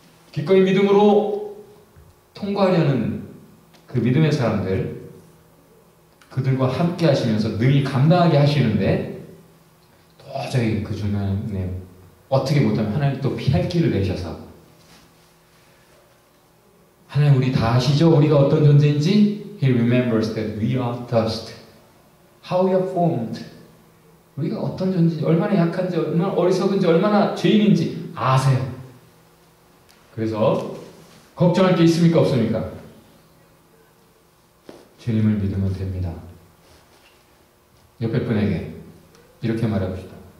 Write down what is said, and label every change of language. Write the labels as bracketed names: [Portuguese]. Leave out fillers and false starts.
[Korean] 기꺼이 믿음으로 통과하려는 그 믿음의 사람들, 그들과 함께 하시면서 능히 감당하게 하시는데, 도저히 그 중간에 어떻게 못하면 하나님 또 피할 길을 내셔서, 하나님 우리 다 아시죠? 우리가 어떤 존재인지. [English] He remembers that we are dust. How we are formed. [Korean] 우리가 어떤 존재인지, 얼마나 약한지, 얼마나 어리석은지, 얼마나 죄인인지 아세요. 그래서 걱정할 게 있습니까? 없습니까? 주님을 믿으면 됩니다. 옆에 분에게 이렇게 말해봅시다.